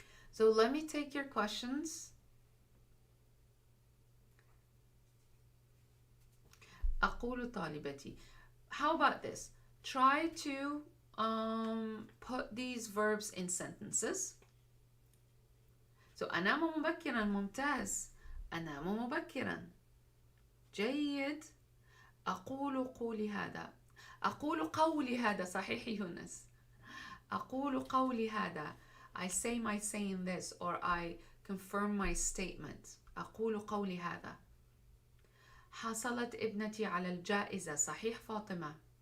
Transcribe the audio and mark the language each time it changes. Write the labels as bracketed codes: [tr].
[en] So let me take your questions. [ar] أقول طالبتي. [en] How about this? Try to put these verbs in sentences. [ar] So أنام مبكرا ممتاز. أنام مبكرا جيد. أقول قولي هذا. أقول قولي هذا صحيح يونس. أقول قولي هذا. [en] I say my saying this or I confirm my statement. [ar] أقول قولي هذا. حصلت ابنتي على الجائزة صحيح فاطمة.